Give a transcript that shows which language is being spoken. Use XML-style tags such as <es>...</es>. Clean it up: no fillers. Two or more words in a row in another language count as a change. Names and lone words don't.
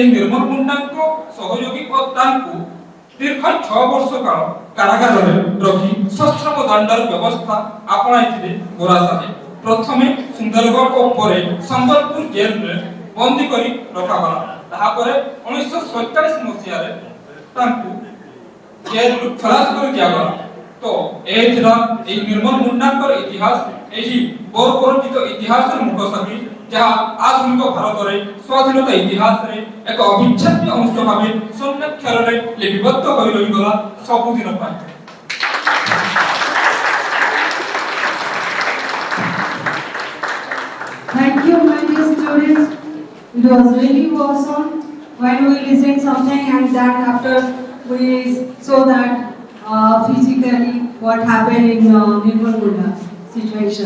<or>ନିର୍ମଳ ମୁଣ୍ଡାଙ୍କ ସହଯୋଗୀ ଓ ତାଙ୍କୁ ଦୀର୍ଘ 6 ବର୍ଷ କାଳ କାରାଗାରରେ ରଖି ସଶ୍ରମ ଦଣ୍ଡର ବ୍ୟବସ୍ଥା ଆପଣାଇଥିଲେ ଗୋରା ସାହେବ ପ୍ରଥମେ ସୁନ୍ଦରଗଡ଼ ଓ ପରେ ସମ୍ବଲପୁର ଜେଲରେ ବନ୍ଦୀ କରି ରଖାଗଲା ତାପରେ 1947 ମସିହାରେ ତାଙ୍କୁ ଜେଲରୁ ଖଲାସ କରି ଦିଆଗଲା ତୋ ଏଥିରା ଏକ ନିର୍ମଳ ମୁଣ୍ଡାଙ୍କର ଇତିହାସ ଏହି ଗୌରବରଞ୍ଜିତ ଇତିହାସର ମୁଖସାକ୍ଷୀ ଯାହା ଆଧୁନିକ ଭାରତ ରେ ସ୍ୱାଧୀନତା ଇତିହାସ ରେ ଏକ ଅବିଚ୍ଛେଦ୍ୟ ଅଂଶ ଭାବେ ସଂରକ୍ଷଣ ରେ ଲିପିବଦ୍ଧ ହୋଇ ରହି ଗଲା ସବୁଦିନ ପାଏ</or> <en>Thank you, my dear students. It was really awesome when we listened something and then after we saw that physically what happened in Nirmal Munda situation.</en>